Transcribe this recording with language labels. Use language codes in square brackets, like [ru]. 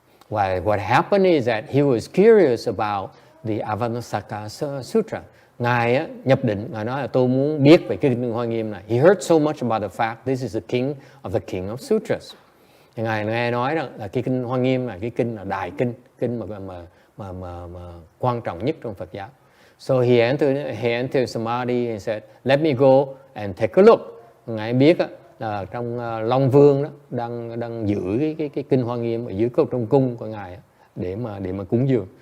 [en] What happened is that he was curious about the Avatamsaka Sutra. [vi] Ngài nhập định, ngài nói là tôi muốn biết về cái kinh Hoa Nghiêm này. [en] He heard so much about the fact this is the king of sutras. [vi] Thì ngài nghe nói rằng là cái kinh Hoa Nghiêm này, cái kinh là đại kinh mà quan trọng nhất trong Phật giáo. [en] So he entered samadhi and said, "Let me go and take a look." [vi] Ngài biết là trong Long Vương đó đang giữ cái kinh Hoa Nghiêm ở dưới trong cung của ngài để mà cúng dường.